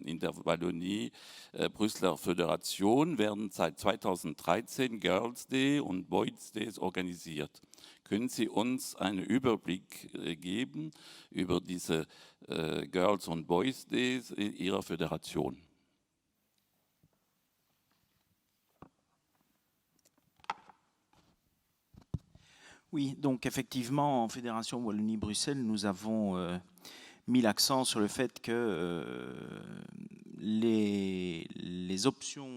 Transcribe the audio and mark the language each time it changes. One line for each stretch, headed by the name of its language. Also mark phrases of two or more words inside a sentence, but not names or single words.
German: In der Wallonie Brüsseler Föderation werden seit 2013 Girls Day und Boys Days organisiert. Können Sie uns einen Überblick geben über diese Girls und Boys Days in Ihrer Föderation?
French: Oui, donc effectivement, en Fédération Wallonie-Bruxelles, nous avons mis l'accent sur le fait que les options